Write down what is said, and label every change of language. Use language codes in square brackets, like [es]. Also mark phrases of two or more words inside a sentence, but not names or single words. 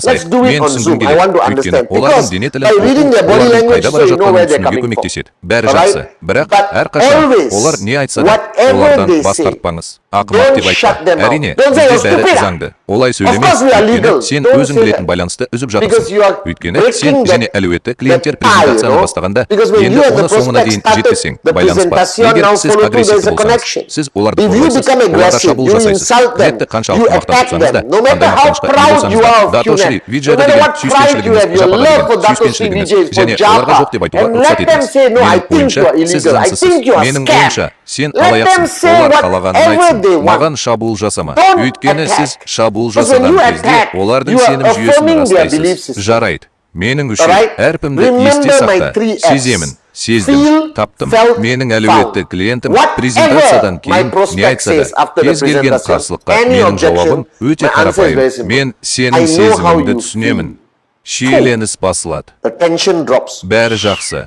[en] do it [kk] Мен [en] on [kk] түсінгім [en] Zoom. I [kk] келеді. [en] want to [kk] Өйткені [en] understand. [kk] олардың [en] Because [kk] дене [en] by [kk] тілін [en] reading their body [kk] олардың [en] language, [kk] қайда [en] so [kk] бара [en] you know where [kk] жатқанын [en] they're [kk] түсінуге [en] coming from. [kk] көмектеседі. Бәрі [en] All [kk] жақсы. [en] right? [kk] Бірақ [en] But [kk] әрқашан [en] always, [kk] олар не айтса да [en] whatever [kk] олардан [en] they [kk] бас [en] say, [kk] тартпаңыз. Ақымақ [en] don't [kk] деп [en] shut [kk] айтпа. [en] them out. [kk] Әрине, [en] Don't say, [kk] бізде [en] "You're [kk] бәрі [en] stupid." [kk] заңды. Олай [en] Of [kk] сөйлеме. [en] course we are legal. [kk] Өйткені сен [en] Don't [kk] өзің [en] say [kk] білетін [en] that. [kk] байланысты үзіп [en] Because [kk] жатырсың. [en] you are [kk] Өйткені [en] breaking [kk] сен және [en] that- [kk] әлеуетті [en] that [kk] клиенттер [en] tie, [kk] презентацияны [en] you know? [kk] бастағанда, [en] Because when [kk] енді [en] you and the [kk] оны соңына [en] prospect [kk] дейін [en] started [kk] жеткізсең, [en] the [kk] байланыс бар. [en] presentation, [kk] Егер [en] now [kk] сіз [en] follow through, there is [kk] агрессивті [en] a [kk] болсаңыз, [en] connection. [kk] сіз оларды [en] If you [kk] қорғайсыз, [en] become [kk] оларға [en] aggressive, [kk] шабуыл [en] you [kk] жасайсыз. [en] insult them, [kk] Клиентті [en] you [kk] қаншалықты [en] attack [kk] мақтап [en] them. [kk] да, [en] No matter [kk] қандай [en] how [kk] мақтанышқа ие [en] proud [kk] болсаңыз [en] you [kk] да, [en] are of [kk] датошли, [en] QNET, no [kk] виджеті [en] matter [kk] деген [en] what pride you [kk] сүйіспеншілігіңіз, [en] have, your [kk] жапада [en] love [kk] деген [en] for Datoshri [kk] сүйіспеншілігіңіз, [en] Vijay is for [kk] және оларға жоқ [en] Japa, [kk] деп айтуға [en] and [kk] рұқсат [en] let them [kk] етіңіз. [en] say, no, I [kk] Менің [en] think you [kk] ойымша, [en] are [kk] сіз [en] illegal, I [kk] заңсызсыз. [en] think you are [kk] Менің [en] scam. [kk] ойымша, сен [en] Let them [kk] алаяқсың. [en] say [kk] Олар қалағанын [en] whatever they [kk] айтсын. [en] want. [kk] Маған шабуыл жасама. [en] Don't [kk] Өйткені [en] attack. [kk] сіз шабуыл [en] Because when [kk] жасаған [en] you [kk] кезде [en] attack, [kk] олардың [en] you are [kk] сенім жүйесін [en] affirming their belief [kk] растайсыз. [en] system. [kk] Жарайды. Менің үшін [en] Alright? [kk] әрпімді [en] Remember [kk] есте [en] my [kk] сақта. [en] 3 Fs. [kk] Сеземін. сездім, таптым. Менің әлеуетті клиентім презентациядан кейін не айтса да, кез келген қарсылыққа менің жауабым өте қарапайым. Мен сенің сезіміңді түсінемін. Шиеленіс басылады. Бәрі жақсы.